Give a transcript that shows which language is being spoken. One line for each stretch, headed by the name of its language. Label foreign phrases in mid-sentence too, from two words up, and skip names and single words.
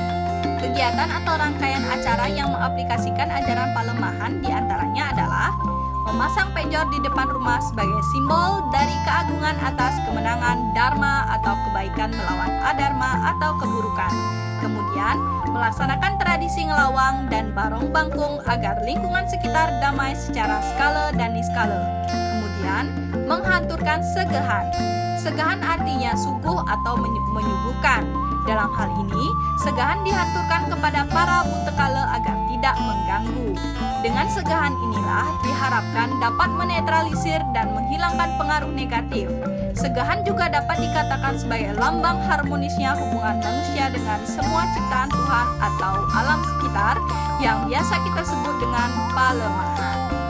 Indonesian: Kegiatan atau rangkaian acara yang mengaplikasikan ajaran palemahan diantaranya adalah memasang penjor di depan rumah sebagai simbol dari keagungan atas kemenangan Dharma atau kebaikan melawan adharma atau keburukan. Kemudian, melaksanakan tradisi ngelawang dan barong bangkung agar lingkungan sekitar damai secara skala dan niskala. Kemudian, menghaturkan segahan. Segahan artinya suguh atau menyuguhkan. Dalam hal ini, segahan dihaturkan kepada para butekala agar tidak mengganggu. Dengan segahan inilah diharapkan dapat menetralisir dan menghilangkan pengaruh negatif. Segahan juga dapat dikatakan sebagai lambang harmonisnya hubungan manusia dengan semua ciptaan Tuhan atau alam sekitar yang biasa kita sebut dengan palemahan.